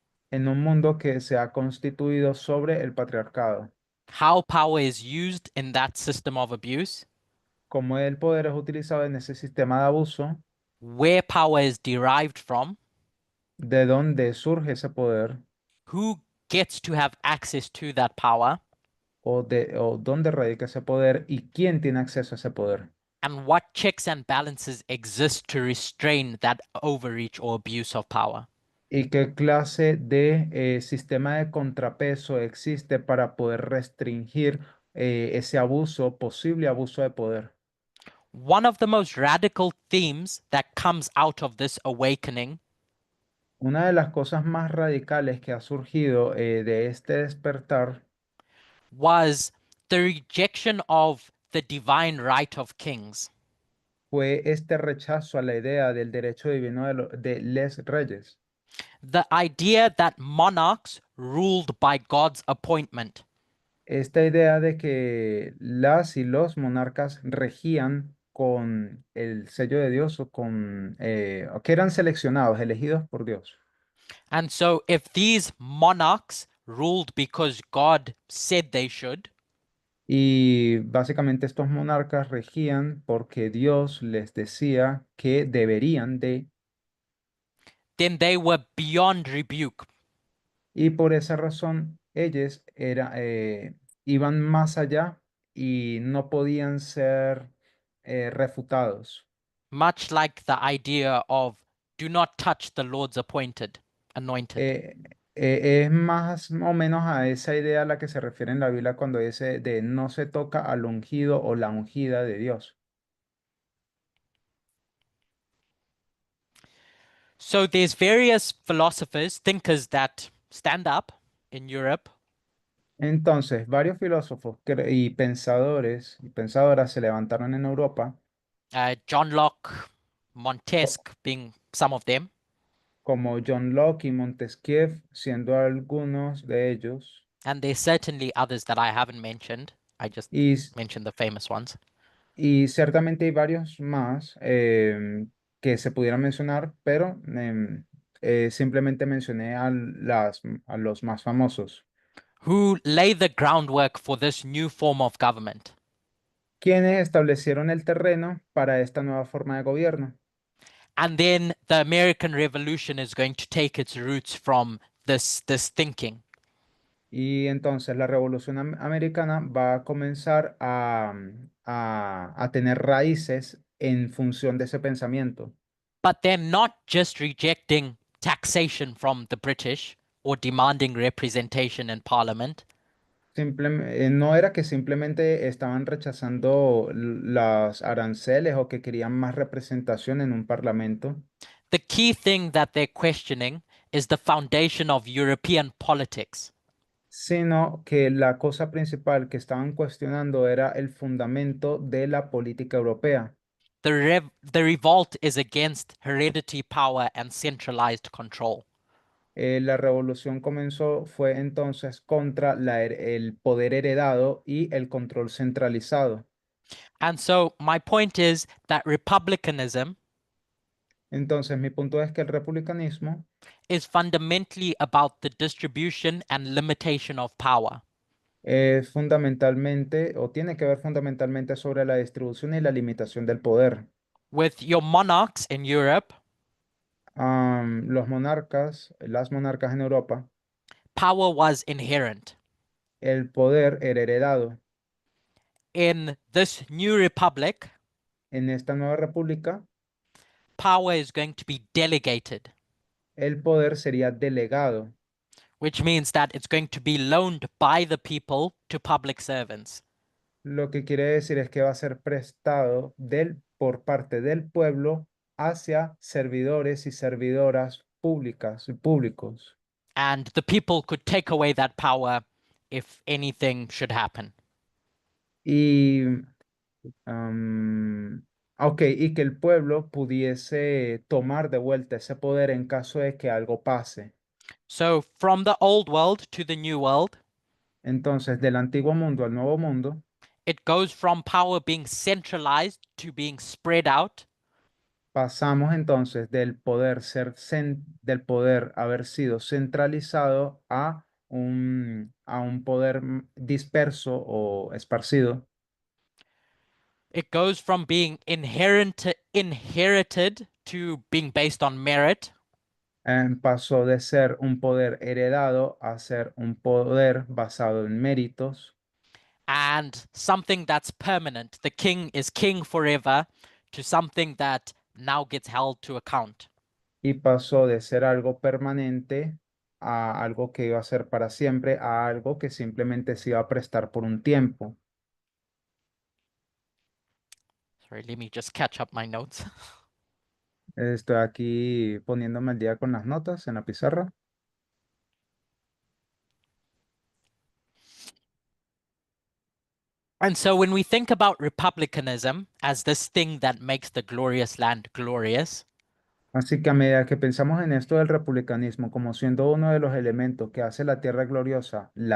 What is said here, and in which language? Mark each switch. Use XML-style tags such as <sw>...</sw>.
<es>en un mundo que se ha constituido sobre el patriarcado.</es> <en>How power is used in that system of abuse,</en> <es>Cómo el poder es utilizado en ese sistema de abuso,</es> <en>where power is derived from,</en> <es>de dónde surge ese poder</es> <en>who gets to have access to that power,</en> <es>o dónde radica ese poder y quién tiene acceso a ese poder.</es> <en>and what checks and balances exist to restrain that overreach or abuse of power.</en> <es>¿Y qué clase de sistema de contrapeso existe para poder restringir ese abuso, posible abuso de poder?</es> <en>One of the most radical themes that comes out of this awakening</en> <es>Una de las cosas más radicales que ha surgido de este despertar</es> <en>was the rejection of the divine right of kings.</en> <es>fue este rechazo a la idea del derecho divino de les reyes.</es> <en>The idea that monarchs ruled by God's appointment.</en> <es>Esta idea de que las y los monarcas regían con el sello de Dios o o que eran seleccionados, elegidos por Dios.</es> <en>And so, if these monarchs ruled because God said they should,</en> <es>Y básicamente estos monarcas regían porque Dios les decía que deberían de,</es> <en>then they were beyond rebuke.</en> <es>y por esa razón ellos iban más allá y no podían ser refutados.</es> <en>Much like the idea of do not touch the Lord's anointed.</en> <es>Es más o menos a esa idea a la que se refiere en la Biblia cuando dice de no se toca al ungido o la ungida de Dios.</es> <en>So there's various philosophers, thinkers that stand up in Europe</en> <es>Entonces, varios filósofos y pensadores y pensadoras se levantaron en Europa,</es> <en>John Locke, co- Montesquieu being some of them,</en> <es>como John Locke y Montesquieu, siendo algunos de ellos,</es> <en>and there's certainly others that I haven't mentioned. I just</en> <es>y,</es> <en>mentioned the famous ones.</en> <es>y ciertamente hay varios más que se pudieran mencionar, pero simplemente mencioné a los más famosos.</es> <en>Who lay the groundwork for this new form of government.</en> <es>Quienes establecieron el terreno para esta nueva forma de gobierno.</es> <en>And then the American Revolution is going to take its roots from this thinking.</en> <es>Y entonces la Revolución Americana va a comenzar a tener raíces en función de ese pensamiento.</es> <en>But they're not just rejecting taxation from the British or demanding representation in Parliament.</en> <es>No era que simplemente estaban rechazando los aranceles o que querían más representación en un parlamento,</es> <en>The key thing that they're questioning is the foundation of European politics.</en> <es>sino que la cosa principal que estaban cuestionando era el fundamento de la política europea.</es> <en>The revolt is against hereditary power and centralized control.</en> <es>La revolución fue entonces contra el poder heredado y el control centralizado.</es> <en>And so my point is that republicanism</en> <es>Entonces, mi punto es que el republicanismo</es> <en>is fundamentally about the distribution and limitation of power.</en> <es>es fundamentalmente o tiene que ver fundamentalmente sobre la distribución y la limitación del poder.</es> <en>With your monarchs in Europe,</en> <es>Las monarcas en Europa,</es> <en>power was inherent.</en> <es>el poder era heredado.</es> <en>In this new republic,</en> <es>En esta nueva república,</es> <en>power is going to be delegated,</en> <es>el poder sería delegado,</es> <en>which means that it's going to be loaned by the people to public servants.</en> <es>lo que quiere decir es que va a ser prestado por parte del pueblo hacia servidores y servidoras públicos.</es> <en>And the people could take away that power if anything should happen.</en> <es>Y, y que el pueblo pudiese tomar de vuelta ese poder en caso de que algo pase.</es> <en>So from the old world to the new world,</en> <es>Entonces, del antiguo mundo al nuevo mundo,</es> <en>it goes from power being centralized to being spread out.</en> <es>pasamos entonces del poder haber sido centralizado a un poder disperso o esparcido.</es> <en>It goes from being inherited to being based on merit.</en> <es>Pasó de ser un poder heredado a ser un poder basado en méritos.</es> <en>and something that's permanent. The king is king forever to something that now gets held to account.</en> <es>Y pasó de ser algo permanente a algo que iba a ser para siempre, a algo que simplemente se iba a prestar por un tiempo.</es> <en>Sorry, let me just catch up my notes.</en> <es>Estoy aquí poniéndome al día con las notas en la pizarra.</es> <en>And so when we think about republicanism as this thing that makes the glorious land glorious,</en> <es>Así que a medida que pensamos en esto del republicanismo como siendo uno de los elementos que hace la tierra gloriosa,</es>